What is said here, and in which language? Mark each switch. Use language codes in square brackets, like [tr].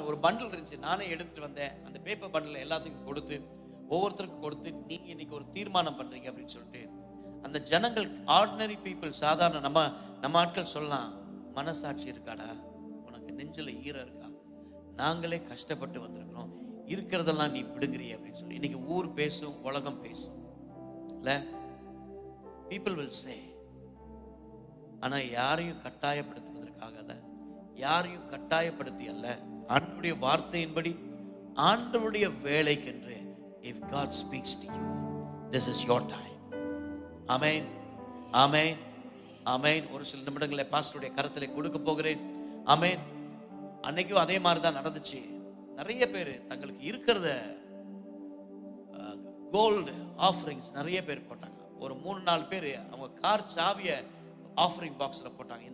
[ta] ஒரு பண்டில் இருந்துச்சு, நானே எடுத்துட்டு வந்தேன். அந்த பேப்பர் பண்டில் எல்லாத்துக்கும் கொடுத்து, ஒவ்வொருத்தருக்கும் கொடுத்து, நீங்க இன்னைக்கு ஒரு தீர்மானம் பண்றீங்க அப்படின்னு சொல்லிட்டு, அந்த ஜனங்கள், ஆர்டினரி பீப்புள், சாதாரண நம்ம ஆட்கள் சொல்லலாம், மனசாட்சி இருக்காடா உனக்கு, நெஞ்சில ஈரம் இருக்கா, நாங்களே கஷ்டப்பட்டு வந்திருக்கிறோம், இருக்கிறதெல்லாம் நீ பிடுங்குறிய அப்படின்னு சொல்லி இன்னைக்கு ஊர் பேசும், உலகம் பேசும் இல்ல, [en] People will say. [ta] ஆனா யாரையும் கட்டாயப்படுத்துவதற்காக அல்ல, யாரையும் கட்டாயப்படுத்தி அல்ல, ஆண்டவருடைய வார்த்தையின்படி, ஆண்டவருடைய வேலைக்கென்று. [en] if God speaks to you, this is your time. [ta] ஆமென், ஆமென், ஆமென். ஒரு சில நிமிடங்களை பாஸ்டருடைய கரத்திலே கொடுக்க போகிறேன். ஆமென். அன்னைக்கும் அதே மாதிரி தான் நடந்துச்சு. நிறைய பேர் தங்களுக்கு இருக்கிறத கோல்டு ஆஃபரிங்ஸ் நிறைய பேர் போட்டாங்க. ஒரு 3-4 பேர் அவங்க கார் சாவியை ஆஃபரிங் பாக்ஸ்ல போட்டாங்க.